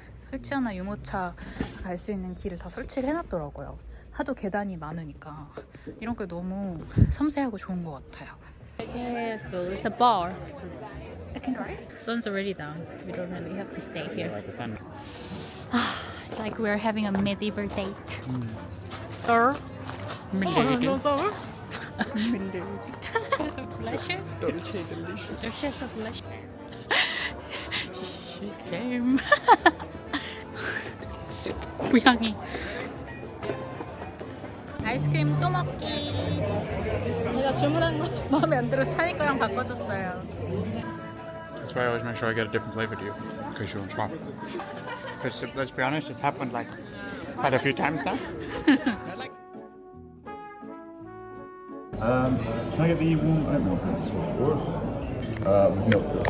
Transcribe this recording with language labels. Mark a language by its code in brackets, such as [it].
[ko] 설치하나 유모차 갈 수 있는 길을 다 설치를 해놨더라고요. 하도 계단이 많으니까 이런 게 너무 섬세하고 좋은 것 같아요. [en] Careful, it's a bar. Sorry? Sun's already down. We don't really have to stay here. Like the sun. It's like we're having a medieval date. Sir? Milady. sir? Pleasure? Dolce delicious. There's a pleasure. Shame. [ko] 고양이. 아이스크림 또 먹기. 제가 주문한 거 마음에 안 들어서 찬이 거랑 바꿔줬어요. [en] That's why I always make sure I get a different flavor to you, because you won't swap. Because let's be honest, it's happened like quite a few times now. Can I get the warm oatmeal, please? Of course. With milk.